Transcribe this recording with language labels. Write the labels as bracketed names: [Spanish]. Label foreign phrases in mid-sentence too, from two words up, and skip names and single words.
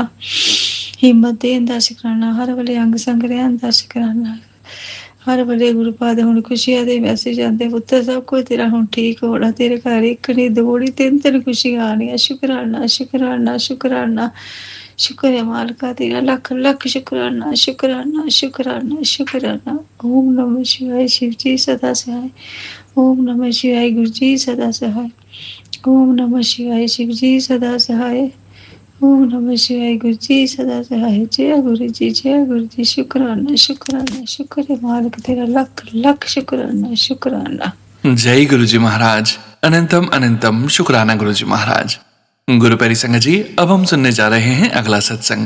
[Punjabi] ਹਿੰਮਤ ਦੇਣ ਦਾ ਸ਼ੁਕਰਾਨਾ, ਹਰ ਵੇਲੇ ਅੰਗ ਸੰਗ ਰਹਿਣ ਦਾ ਸ਼ੁਕਰਾਨਾ, ਹਰ ਵੇਲੇ ਗੁਰੂ ਪਾ ਦੇ ਹੁਣ ਖੁਸ਼ੀਆਂ ਦੇ ਮੈਸੇਜ ਆਉਂਦੇ। ਪੁੱਤਰ ਸਭ ਕੁਝ ਤੇਰਾ ਹੁਣ ਠੀਕ ਹੋਣਾ, ਤੇਰੇ ਘਰ ਇੱਕ ਨਹੀਂ ਦੋ ਨਹੀਂ ਤਿੰਨ ਖੁਸ਼ੀਆਂ ਆਉਣੀਆਂ। ਸ਼ੁਕਰਾਨਾ ਸ਼ੁਕਰਾਨਾ ਸ਼ੁਕਰਾਨਾ। ਸ਼ੁਕਰ ਹੈ ਮਾਲਕਾ ਤੇਰਾ, ਲੱਖ ਲੱਖ ਸ਼ੁਕਰਾਨਾ ਸ਼ੁਕਰਾਨਾ ਸ਼ੁਕਰਾਨਾ ਸ਼ੁਕਰਾਨਾ। [Hindi] ओम नमः शिवाय शिव जी सदा सहाय। ओम नमः शिवाय गुरु जी सदा सहाय। ओम नमः शिवाय शिव जी सदा सहाय। ओम नमः शिवाय गुरु जी सदा सहाय। जय गुरु जी, जय गुरु जी। शुक्राना शुक्राना। [Punjabi] ਸ਼ੁਕਰ ਹੈ ਮਾਲਿਕ ਤੇਰਾ, ਲੱਖ ਲੱਖ ਸ਼ੁਕਰਾਨਾ ਸ਼ੁਕਰਾਨਾ। [Hindi] जय गुरु जी महाराज। अनंतम अनंतम शुक्राना गुरु जी महाराज। गुरु प्यारी संगत जी, अब हम सुनने जा रहे हैं अगला सत्संग।